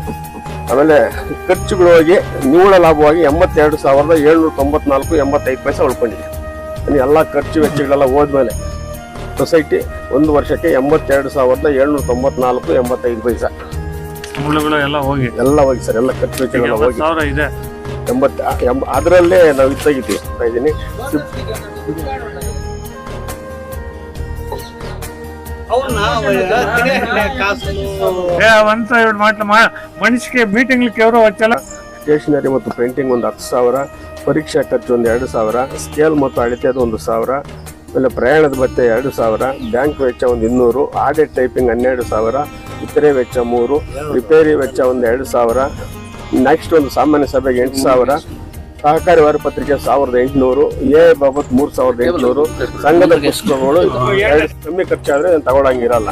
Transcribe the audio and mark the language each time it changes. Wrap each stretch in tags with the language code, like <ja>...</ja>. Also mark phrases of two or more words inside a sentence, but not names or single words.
<kn>ಆಮೇಲೆ ಖರ್ಚುಗಳು ಹೋಗಿ ನಿವ್ವಳ ಲಾಭವಾಗಿ 82,794.85 ಪೈಸೆ ಉಳ್ಕೊಂಡಿದೆ. ಎಲ್ಲ ಖರ್ಚು ವೆಚ್ಚಗಳೆಲ್ಲ ಹೋದ್ಮೇಲೆ ಸೊಸೈಟಿ ಒಂದು ವರ್ಷಕ್ಕೆ 82,794.85 ಪೈಸೆ ಎಲ್ಲ ಹೋಗಿ ಸರ್. ಎಲ್ಲ ಖರ್ಚು ವೆಚ್ಚಗಳೆಲ್ಲ ಹೋಗಿ ಇದೆ. ಅದರಲ್ಲೇ ನಾವು ಇದ್ದಾಗಿದ್ದೀವಿ ಇದ್ದೀನಿ.</kn> <te>మనిషికి మీటింగ్లకి ఎవరో వచ్చేలా</te> <kn>ಸ್ಟೇಷನರಿ ಮತ್ತು ಪ್ರಿಂಟಿಂಗ್ ಒಂದು 10,000, ಪರೀಕ್ಷಾ ಖರ್ಚು ಒಂದು 2,000, ಸ್ಕೇಲ್ ಮತ್ತು ಅಳತೆದು 1,000, ಆಮೇಲೆ ಪ್ರಯಾಣದ ಭತ್ಯೆ 2,000, ಬ್ಯಾಂಕ್ ವೆಚ್ಚ ಒಂದು 200,</kn> <en>audit typing</en> <kn>12,000, ಇತರೆ ವೆಚ್ಚ 3, ರಿಪೇರಿ ವೆಚ್ಚ ಒಂದು 2,000, ನೆಕ್ಸ್ಟ್ ಒಂದು ಸಾಮಾನ್ಯ ಸಭೆಗೆ 8,000, ಸಹಕಾರಿ ವಾರ ಪತ್ರಿಕೆ 1,800, ಎ ಬಾಬತ್ 3,800, ಸಂಘದ ಪುಸ್ತಕಗಳು ಕಮ್ಮಿ ಖರ್ಚಾದ್ರೆ ತಗೊಳಂಗಿರಲ್ಲ.</kn>